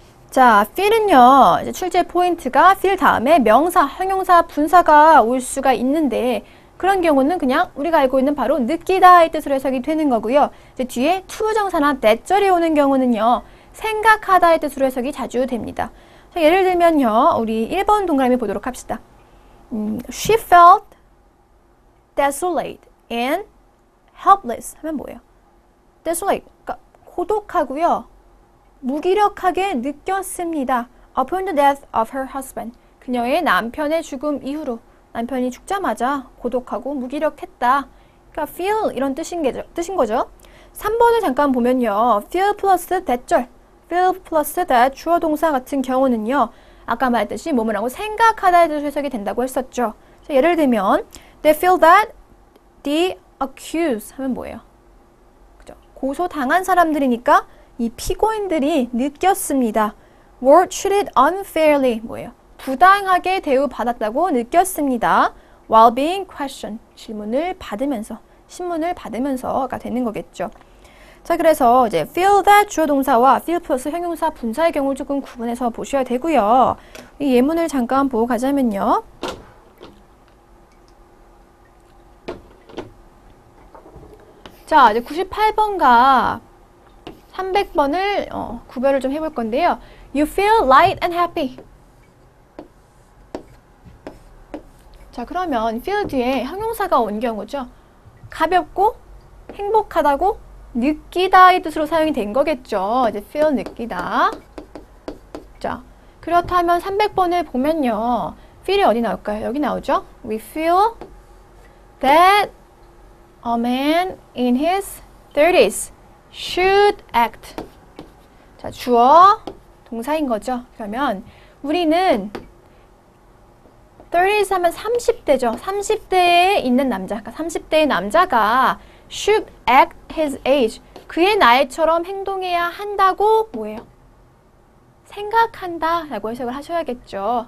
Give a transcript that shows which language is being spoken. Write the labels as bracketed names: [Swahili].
[Korean] 자, feel은요, 이제 출제 포인트가 feel 다음에 명사, 형용사, 분사가 올 수가 있는데 그런 경우는 그냥 우리가 알고 있는 바로 느끼다의 뜻으로 해석이 되는 거고요. 이제 뒤에 투부정사나 that절이 오는 경우는요, 생각하다의 뜻으로 해석이 자주 됩니다. 자, 예를 들면요, 우리 1번 동그라미 보도록 합시다. [English] She felt desolate and helpless [Korean] 하면 뭐예요? desolate, 그러니까 고독하고요, 무기력하게 느꼈습니다. [English] Upon the death of her husband. [Korean] 그녀의 남편의 죽음 이후로 남편이 죽자마자 고독하고 무기력했다. 그러니까 feel 이런 뜻인 거죠. 3번을 잠깐 보면요. feel 플러스 that절, feel 플러스 that 주어 동사 같은 경우는요. 아까 말했듯이 뭐뭐라고 생각하다의 뜻으로 해석이 된다고 했었죠. 자, 예를 들면 [English] they feel that the accused [Korean] 하면 뭐예요? 그죠? 고소당한 사람들이니까 이 피고인들이 느꼈습니다. [English] were treated unfairly [Korean] 뭐예요? 부당하게 대우받았다고 느꼈습니다. [English] while being questioned [Korean] 질문을 받으면서, 신문을 받으면서가 되는 거겠죠. 자, 그래서 이제 feel that 주어 동사와 feel 플러스 형용사 분사의 경우를 조금 구분해서 보셔야 되고요. 이 예문을 잠깐 보고 가자면요. 자, 이제 98번과 300번을 구별을 좀 해볼 건데요. [English] You feel light and happy. [Korean] 자, 그러면 feel 뒤에 형용사가 온 경우죠. 가볍고 행복하다고 느끼다의 뜻으로 사용이 된 거겠죠. 이제 feel 느끼다. 자, 그렇다면 300번을 보면요. feel이 어디 나올까요? 여기 나오죠? [English] We feel that a man in his 30s should act. [Korean] 자, 주어, 동사인 거죠. 그러면 우리는 30s 하면 30대죠. 30대에 있는 남자, 그러니까 30대의 남자가 [English] should act his age. [Korean] 그의 나이처럼 행동해야 한다고 뭐예요? 생각한다 라고 해석을 하셔야겠죠.